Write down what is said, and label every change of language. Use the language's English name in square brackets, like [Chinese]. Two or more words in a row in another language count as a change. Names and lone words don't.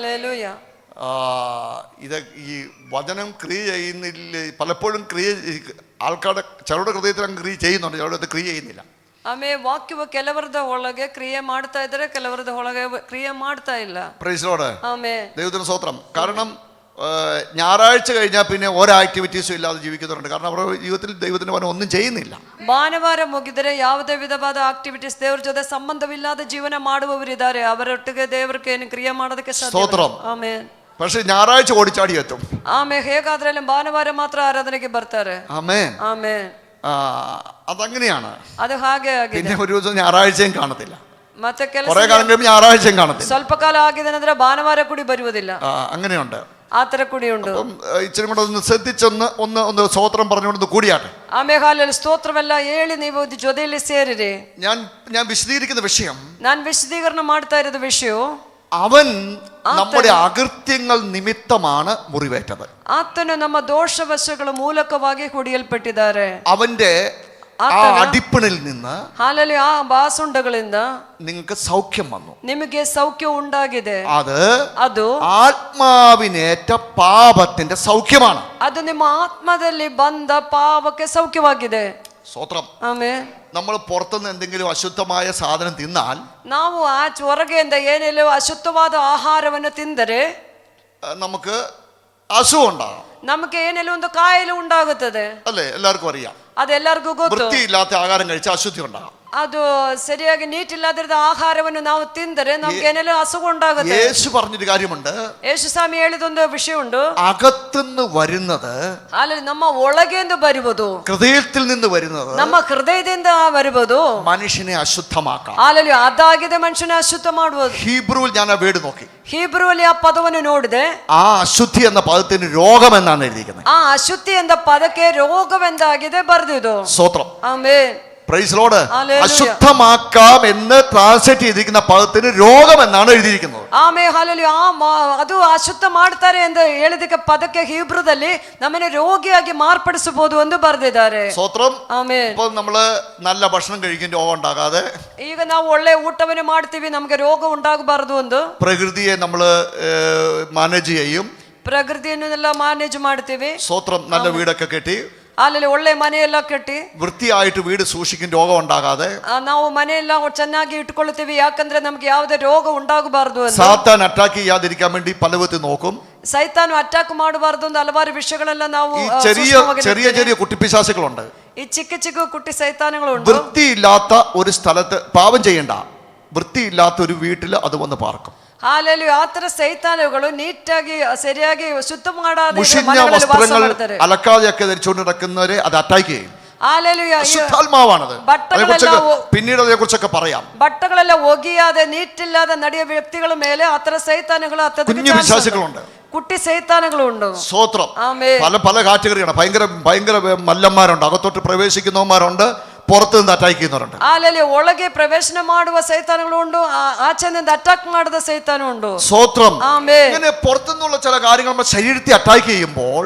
[Malayalam] ഇത് ഈ വചനം ക്രിയ ചെയ്യുന്നില്ല. പലപ്പോഴും ആൾക്കാരുടെ ചിലരുടെ ഹൃദയത്തിൽ അങ്ങ് ക്രിയ ചെയ്യുന്നുണ്ട്, ചിലരുടെ ക്രിയ ചെയ്യുന്നില്ല. [Kannada] ವಾಕ್ಯವು ಕೆಲವರದ ಒಳಗೆ ಕ್ರಿಯೆ ಮಾಡ್ತಾ ಇದ್ದಾರೆ, ಕೆಲವರದ ಒಳಗೆ ಕ್ರಿಯೆ ಮಾಡ್ತಾ ಇಲ್ಲ. [English] Praise Lord. [Malayalam] ദൈവത്തിന് സ്തോത്രം. കാരണം ഞായറാഴ്ച കഴിഞ്ഞാൽ പിന്നെ ഓരോ ആക്ടിവിറ്റീസും ഇല്ലാതെ ജീവിക്കുന്നുണ്ട്. കാരണം അവരുടെ ജീവിതത്തിൽ ദൈവത്തിന്റെ വചനം ഒന്നും ചെയ്യുന്നില്ല. [Kannada] ಭಾನುವಾರ ಮುಗಿದರೆ ಯಾವುದೇ ವಿಧವಾದ ಆಕ್ಟಿವಿಟೀಸ್ ದೇವರ ಜೊತೆ ಸಂಬಂಧವಿಲ್ಲದ ಜೀವನ ಮಾಡುವವರಿದ್ದಾರೆ. ಅವರೊಟ್ಟಿಗೆ ದೇವರಿಗೆ ಏನು ಕ್ರಿಯೆ ಮಾಡೋದಕ್ಕೆ ಸಾಧ್ಯ. ಆಮೆನ್. [Malayalam] പക്ഷെ ഞായറാഴ്ച ഓടിച്ചാടി എത്തും. [Kannada] ಹೇಗಾದ್ರೆ ಭಾನುವಾರ ಮಾತ್ರ ಆರಾಧನೆಗೆ ಬರ್ತಾರೆ. [Malayalam] ആമേൻ, [Kannada] ಆಮೆನ್. [Malayalam] അതങ്ങനെയാണ്. [Kannada] ಅದು ಹಾಗೆ ಆಗಿದೆ. [Malayalam] പിന്നെ ഒരു ദിവസം ഞായറാഴ്ചയും കാണത്തില്ല, [Kannada] ಮತ್ತೆ [Malayalam] കുറെ കാലം കഴിയുമ്പോൾ ഞായറാഴ്ചയും കാണത്തില്ല. [Kannada] ಸ್ವಲ್ಪ ಕಾಲ ಆಗಿದೆ ಅಂದ್ರೆ ಭಾನುವಾರ ಕೂಡಿ ಬರುವುದಿಲ್ಲ. [Malayalam] അങ്ങനെയുണ്ട്, [Kannada] ಆ ತರ ಕೂಡಿ ಉಂಟು. [Malayalam] ഇച്ചിരി കൂടെ ഒന്ന് ശ്രദ്ധിച്ചൊന്ന് ഒന്ന് സ്തോത്രം പറഞ്ഞുകൊണ്ട് കൂടിയാട്ടെ. [Kannada] ಆಮೇಲೆ ಸ್ತೋತ್ರವೆಲ್ಲ ಹೇಳಿ ನೀವು ಜೊತೆಯಲ್ಲಿ ಸೇರಿರಿ. [Malayalam] ഞാൻ വിശദീകരിക്കുന്ന വിഷയം, [Kannada] ನಾನು ವಿಶದೀಕರಣ ಮಾಡ್ತಾ ಇರೋದು ವಿಷಯ, [Malayalam] അവൻ നമ്മുടെ അകൃത്യങ്ങൾ നിമിത്തമാണ് മുറിവേറ്റത്. [Kannada] ಆತನು ನಮ್ಮ ದೋಷವಶಗಳ ಮೂಲಕವಾಗಿ ಹೊಡೆಯಲ್ಪಟ್ಟಿದ್ದಾರೆ. [Malayalam] അവന്റെ അടിപ്പിണിൽ നിന്ന്, [Kannada] ಹಾಲಲ್ಲಿ ಆ ಬಾಸುಂಡಗಳಿಂದ [Malayalam] നിങ്ങൾക്ക് സൗഖ്യം വന്നു. [Kannada] ನಿಮಗೆ ಸೌಖ್ಯ ಉಂಟಾಗಿದೆ. ಅದು [Malayalam] ആത്മാവിനേറ്റ പാപത്തിന്റെ സൗഖ്യമാണ്. [Kannada] ಅದು ನಿಮ್ಮ ಆತ್ಮದಲ್ಲಿ ಬಂದ ಪಾಪಕ್ಕೆ ಸೌಖ್ಯವಾಗಿದೆ. [Malayalam] സ്തോത്രം. [Kannada] ಆಮೆನ್. [Malayalam] നമ്മൾ പുറത്തുനിന്ന് എന്തെങ്കിലും അശുദ്ധമായ സാധനം തിന്നാൽ, [Kannada] ನಾವು ಹೊರಗೆಯಿಂದ ಏನೆಲ್ಲೋ ಅಶುದ್ಧವಾದ ಆಹಾರವನ್ನು ತಿಂದರೆ [Malayalam] നമുക്ക് അസുഖം ഉണ്ടാകും. [Kannada] ನಮಗೆ ಏನೆಲ್ಲೋ ಒಂದು ಕಾಯಿಲೆ ಉಂಟಾಗುತ್ತದೆ [Malayalam] അല്ലേ? എല്ലാവർക്കും അറിയാം. [Kannada] ಅದೆಲ್ಲರಿಗೂ ಗೊತ್ತು. [Malayalam] വൃത്തിയില്ലാത്ത ആഹാരം കഴിച്ചാൽ അശുദ്ധി ഉണ്ടാകും. [Kannada] ಅದು ಸರಿಯಾಗಿ ನೀಟಿಲ್ಲದ ಆಹಾರವನ್ನು ನಾವು ತಿಂದರೆ ನಮ್ಗೆ ಏನೆಲ್ಲೋ ಅಸುഖ ಉಂಟಾಗುತ್ತೆ. [Malayalam] യേശു പറഞ്ഞൊരു കാര്യമുണ്ട്. [Kannada] ಯೇಸು ಸ್ವಾಮಿ ಹೇಳಿದೊಂದು ವಿಷಯ ಉಂಟು. [Malayalam] അകത്തുനിന്ന് വരുന്നത്, [Kannada] ಅಲ್ಲಿ ನಮ್ಮ ಒಳಗೆಂದು ಬರುವುದು, [Malayalam] ഹൃദയത്തിൽ നിന്ന് വരുന്നത്, [Kannada] ನಮ್ಮ ಹೃದಯದಿಂದ ಬರುವುದು [Malayalam] മനുഷ്യനെ അശുദ്ധമാക്കാം. [Kannada] ಅಲ್ಲಿ ಅದಾಗಿದೆ ಮನುಷ್ಯನ ಅಶುದ್ಧ ಮಾಡುವುದು. [Malayalam] ഹീബ്രുവിൽ ഞാൻ ആ വേർഡ് നോക്കി. [Kannada] ಹೀಬ್ರುವಲ್ಲಿ ಆ ಪದವನ್ನು ನೋಡಿದೆ. [Malayalam] ആ അശുദ്ധി എന്ന പദത്തിന് രോഗം എന്നാണ് എഴുതിയിരിക്കുന്നത്. [Kannada] ಆ ಅಶುದ್ಧಿ ಎಂದ ಪದಕ್ಕೆ ರೋಗವೆಂದಾಗಿದೆ ಬರೆದಿದ್ದು. [Malayalam] സ്തോത്രം. [Kannada] ಆಮೆನ್. [English] Praise Lord. [Malayalam] ഹല്ലേലൂയ. അശുദ്ധമാക്കാം എന്ന് ട്രാൻസ്ലേറ്റ് ചെയ്തിരിക്കുന്ന പദത്തിന് രോഗം എന്നാണ് എഴുതിയിരിക്കുന്നത്. [Kannada] ಆಮೇ ಹಲ್ಲೆಲೂಯ. ಅದು ಅಶುದ್ಧ ಮಾಡ್ತಾರೆ ಎಂದು ಹೇಳಿದಕ್ಕೆ ಪದಕ್ಕೆ ಹೀಬ್ರುದಲ್ಲಿ ನಮ್ಮನ್ನು ರೋಗಿಯಾಗಿ ಮಾರ್ಪಡಿಸಬಹುದು ಎಂದು ಬರೆದಿದ್ದಾರೆ. [Malayalam] സ്തോത്രം. [Kannada] ಆಮೆನ್. [Malayalam] ഇപ്പോൾ നമ്മള് നല്ല ഭക്ഷണം കഴിക്കും, രോഗം ഉണ്ടാകാതെ. [Kannada] ಈಗ ನಾವು ಒಳ್ಳೆ ಊಟವನ್ನು ಮಾಡ್ತೀವಿ, ನಮಗೆ ರೋಗ ಉಂಟಾಗಬಾರದು ಎಂದು [Malayalam] പ്രകൃതിയെ നമ്മള് മാനേജ് ചെയ്യും. [Kannada] ಪ್ರಕೃತಿಯನ್ನೆಲ್ಲ ಮ್ಯಾನೇಜ್ ಮಾಡ್ತೀವಿ. [Malayalam] സ്തോത്രം. നല്ല വീടൊക്കെ കെട്ടി, [Kannada] ಅಲ್ಲಿ ಒಳ್ಳೆ ಮನೆಯೆಲ್ಲ ಕಟ್ಟಿ [Malayalam] വൃത്തിയായിട്ട് വീട് സൂക്ഷിക്കും, രോഗം ഉണ്ടാകാതെ. [Kannada] ನಾವು ಮನೆಯೆಲ್ಲ ಚೆನ್ನಾಗಿ ಇಟ್ಕೊಳ್ತೀವಿ, ಯಾಕಂದ್ರೆ ನಮ್ಗೆ ಯಾವುದೇ ರೋಗ ಉಂಟಾಗಬಾರದು ಅಂತ. [Malayalam] സാത്താൻ അറ്റാക്ക് ചെയ്യാതിരിക്കാൻ വേണ്ടി പല വിധത്തിൽ നോക്കും. [Kannada] ಸೈತಾನು ಅಟ್ಯಾಕ್ ಮಾಡಬಾರದು ಅಂತ ಹಲವಾರು ವಿಷಯಗಳೆಲ್ಲ ನಾವು [Malayalam] ഈ ചെറിയ ചെറിയ കുട്ടിപ്പിശാചുകളുണ്ട്. [Kannada] ಈ ಚಿಕ್ಕ ಚಿಕ್ಕ ಕುಟ್ಟಿ ಸೈತಾನಗಳುಂಟು. [Malayalam] വൃത്തിയില്ലാത്ത ഒരു സ്ഥലത്ത് പാപം ചെയ്യണ്ട, വൃത്തിയില്ലാത്ത ഒരു വീട്ടിൽ അത് വന്ന് പാർക്കും. [Kannada] ಹಾಲೆಲು ಆ ತರ ಸೈತಾನಗಳು ನೀಟಾಗಿ ಸರಿಯಾಗಿ ಶುದ್ಧ ಮಾಡಾದ [Malayalam] മുഷിഞ്ഞ വസ്ത്രങ്ങൾ അലക്കാതെയൊക്കെ ധരിച്ചുകൊണ്ട് നടക്കുന്നവരെ അത് അറ്റാക്ക് ചെയ്യും. അശുദ്ധാത്മാവാണത്. പിന്നീട് അതിനെ കുറിച്ചൊക്കെ പറയാം. [Kannada] ಬಟ್ಟಗಳೆಲ್ಲ ಒಗಿಯಾದೆ ನೀಟಿಲ್ಲದ ನಡೆಯುವ ವ್ಯಕ್ತಿಗಳ ಮೇಲೆ ಆ ತರ ಸೈತಾನಗಳು [Malayalam] കുഞ്ഞു വിശ്വാസികളുണ്ട്, കുട്ടി സൈത്താനുകളുണ്ട്. സ്തോത്രം. പല പല കാറ്റഗറിയാണ്. ഭയങ്കര മല്ലന്മാരുണ്ട്, അകത്തോട്ട് പ്രവേശിക്കുന്നവന്മാരുണ്ട്, പുറത്തു നിന്ന് അറ്റാക്ക് ചെയ്യുന്നവരുണ്ട്. [Kannada] ಅಲ್ಲಿ ಒಳಗೆ ಪ್ರವೇಶನ ಮಾಡುವ ಸೈತಾನಗಳು ಉಂಟು, ಆಚೆಯಿಂದ ಅಟ್ಯಾಕ್ ಮಾಡಿದ ಸೈತಾನ ಉಂಟು. [Malayalam] സ്തോത്രം. ഇങ്ങനെ പുറത്തുനിന്നുള്ള ചില കാര്യങ്ങൾ നമ്മുടെ ശരീരത്തെ അറ്റാക്ക് ചെയ്യുമ്പോൾ